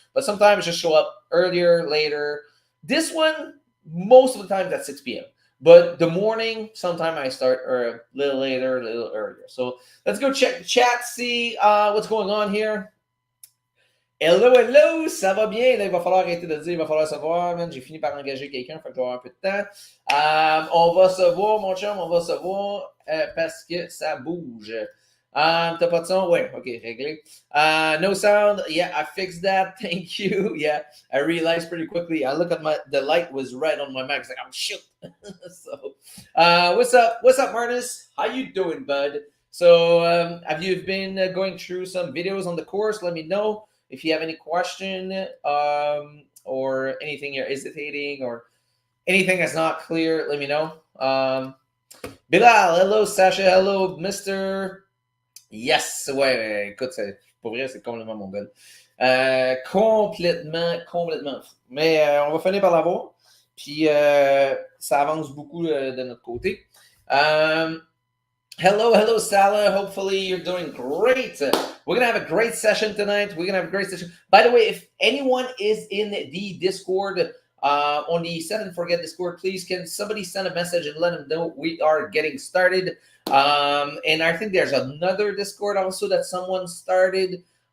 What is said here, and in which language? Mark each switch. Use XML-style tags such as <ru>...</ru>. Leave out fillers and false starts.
<en>But sometimes just show up earlier, later. This one, most of the time, at 6 p.m. But the morning, sometime I start or a little later, a little earlier. So let's go check the chat, see what's going on here. Hello, hello,</en> <fr>ça va bien? Là, il va falloir arrêter de dire, il va falloir savoir, man. J'ai fini par engager quelqu'un, fait que je vais avoir un peu de temps. On va se voir, mon chum, on va se voir parce que ça bouge. T'as pas de son? Ouais, ok, réglé.</fr> <en>No sound. Yeah, I fixed that. Thank you. Yeah, I realized pretty quickly. I look at the light was red on my mic. It's like, oh, shoot. So, what's up? What's up, Marnus? How you doing, bud? So, have you been going through some videos on the course? Let me know. If you have any question or anything you're hesitating or anything that's not clear, let me know. Bilal, hello, Sasha, hello, Mr. Yes,</en> <fr>ouais, écoute, pour vrai, c'est complètement mon gars. Complètement. Mais on va finir par l'avoir. Puis ça avance beaucoup de notre côté.</fr> <en>Hello, Salah. Hopefully you're doing great. We're going to have a great session tonight. By the way, if anyone is in the Discord, on the Set and Forget Discord, please, can somebody send a message and let them know we are getting started. And I think there's another Discord also that someone started.</en>